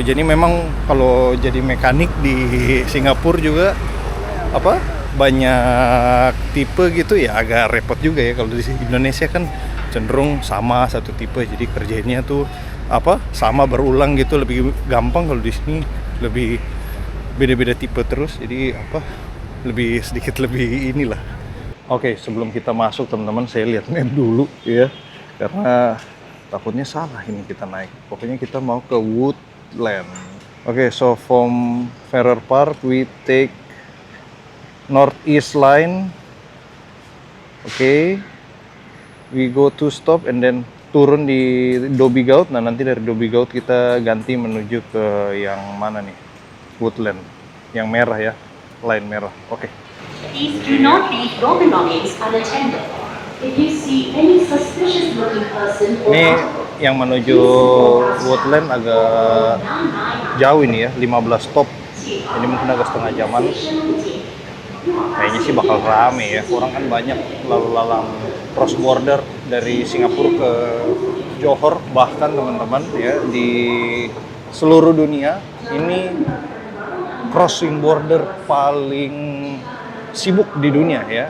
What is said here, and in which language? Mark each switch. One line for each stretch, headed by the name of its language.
Indonesian: Jadi memang kalau jadi mekanik di Singapura juga apa banyak tipe gitu ya, agak repot juga ya. Kalau di Indonesia kan cenderung sama satu tipe, jadi kerjanya tuh apa sama berulang gitu, lebih gampang. Kalau di sini lebih beda-beda tipe terus, jadi apa lebih sedikit lebih inilah. Oke, sebelum kita masuk teman-teman, saya lihat map dulu ya, karena takutnya salah ini kita naik. Pokoknya kita mau ke Woodland.
English: Oke, so from Farrer Park we take Northeast Line.
Indonesian: Oke,
English: we go to stop and then
Indonesian: turun di Dhoby Ghaut. Nah, nanti dari Dhoby Ghaut kita ganti menuju ke yang mana nih? Woodland. Yang merah ya, line merah. Oke.
English: Please do not leave your belongings unattended. If you see any suspicious looking person or
Indonesian: Ini yang menuju Woodland agak jauh ini ya, 15 stop. Ini mungkin agak setengah jaman. Kayaknya sih bakal rame ya. Orang kan banyak lalu lalang cross border dari Singapura ke Johor, bahkan teman-teman ya di seluruh dunia ini crossing border paling sibuk di dunia ya.